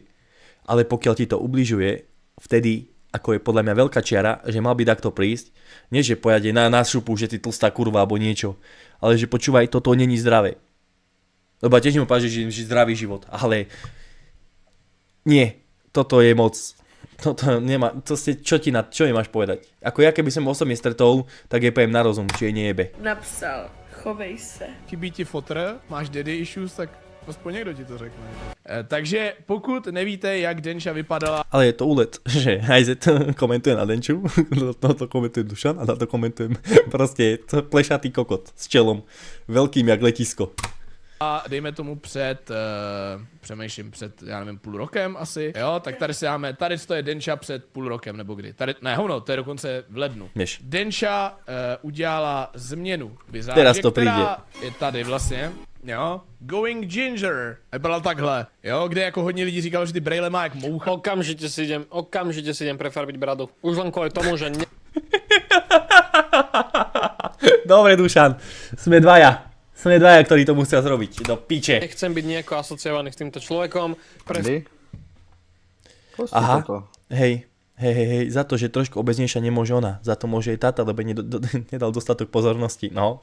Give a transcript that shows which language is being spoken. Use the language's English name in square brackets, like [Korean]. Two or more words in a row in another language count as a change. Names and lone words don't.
[Slovak] Ale pokiaľ ti to ubližuje, vtedy, ako je podľa mňa veľká čiara, že mal by takto prísť, nie že pojade na šupu, že ty tlstá kurva alebo niečo. Ale že počúvaj, toto není zdravé. Lebo tiež mu páči, že zdravý život, ale nie, toto je moc, toto nemá, čo mi máš povedať? Ako ja keby som osobne stretol, tak je poviem na rozum, či je nejebe. [Czech] Napsal, chovej se. Chybí ti fotr, máš [English] daddy issues, [Czech] tak aspoň někdo ti to řekne. Takže pokud nevíte, jak Denča vypadala... [Slovak] Ale je to úlet, že Hajzet komentuje na Denču, to komentuje Dušan a na to komentujem proste plešatý kokot s čelom, veľkým jak letisko. [Czech] A dejme tomu přemýšlím před, já nevím, půl rokem asi, jo, tak tady si dáme, tady to je Denča před půl rokem, nebo kdy, tady, ne hovno, to je dokonce v lednu. Než. Denča udělala změnu vizáže, teraz to přijde. Která je tady vlastně, jo, Going Ginger, byla takhle, jo, kde jako hodně lidí říkalo, že ty brejle má jak moucha. [Slovak] Okamžite si idem prefarbiť bradu. Už len kvôli tomu, že Dobre, Dušan, sme dvaja, ktorí to musia zrobiť, do piče. Nechcem byť nejako asociovaný s týmto človekom. Aha, hej, za to, že trošku obeznejšia nemôže ona, za to môže aj táta, lebo nedal dostatok pozornosti, no.